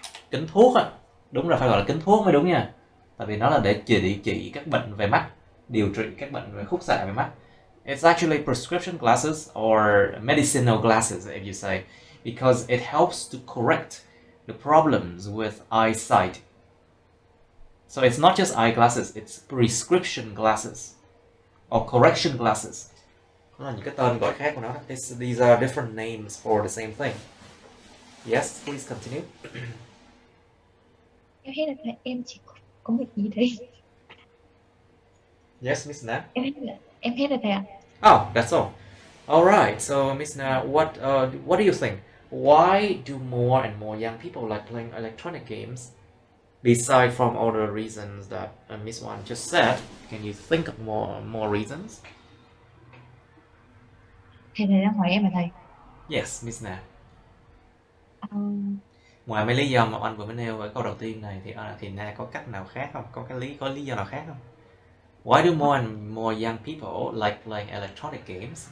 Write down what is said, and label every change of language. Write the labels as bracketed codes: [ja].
[vi] Kính thuốc á. Đúng là phải gọi là kính thuốc mới đúng nha. Tại vì nó là để trị các bệnh về mắt, điều trị các bệnh về khúc xạ về mắt. [en] It's actually prescription glasses or medicinal glasses, if you say. because it helps to correct the problems with eyesight. So it's not just eyeglasses, it's prescription glasses or correction glasses. [vi] Đó là những cái tên gọi khác của nó. [en] These are different names for the same thing. Yes, please continue. [vi] Em thấy là em chỉ có một ý đấy. [en] Yes, Miss Na. [vi] Em hết rồi thầy ạ. [en] Oh, that's all. All right. So, Miss Na, what do you think? Why do more and more young people like playing electronic games? Beside from all the reasons that Miss Wan just said, can you think of more reasons? [vi] Thầy đang hỏi em hả thầy? [en] Yes, Miss Na. [vi] Ngoài mấy lý do mà anh vừa mới nêu ở câu đầu tiên này thì Na có cách nào khác không? Có lý do nào khác không? [en] Why do more and more young people like playing electronic games?